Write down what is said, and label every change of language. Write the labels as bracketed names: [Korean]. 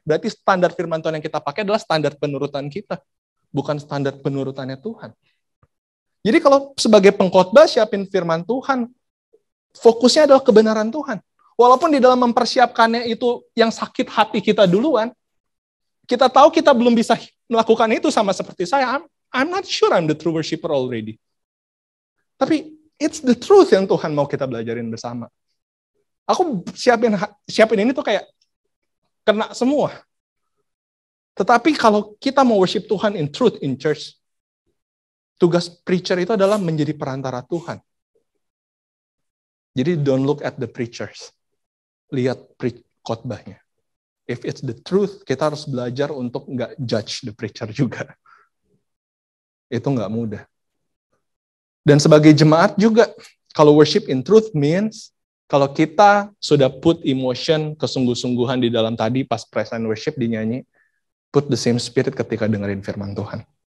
[Indonesian] Berarti standar firman Tuhan yang kita pakai adalah standar penurutan kita, bukan standar penurutannya Tuhan. Jadi kalau sebagai pengkhotbah siapin firman Tuhan, fokusnya adalah kebenaran Tuhan. Walaupun di dalam mempersiapkannya itu yang sakit hati kita duluan, kita tahu kita belum bisa melakukan itu sama seperti saya. [English] I'm not sure I'm the true worshiper already. [Indonesian] Tapi [English] it's the truth [Indonesian] yang Tuhan mau kita belajarin bersama. Aku siapin ini tuh kayak kena semua. Tetapi kalau kita mau worship Tuhan [English] in truth in church, [Indonesian] tugas preacher itu adalah menjadi perantara Tuhan. [English] Jadi don't look at the preachers. [Indonesian] Lihat khotbahnya. [English] If it's the truth, [Indonesian] kita harus belajar untuk nggak [English] judge the preacher [Indonesian] juga. Itu nggak mudah. Dan sebagai jemaat juga, kalau [English] worship in truth means, [Indonesian] kalau kita sudah [English] put emotion, [Indonesian] kesungguh-sungguhan di dalam tadi pas [English] praise and worship [Indonesian] dinyanyi, [English] put the same spirit [Indonesian] ketika dengerin firman Tuhan.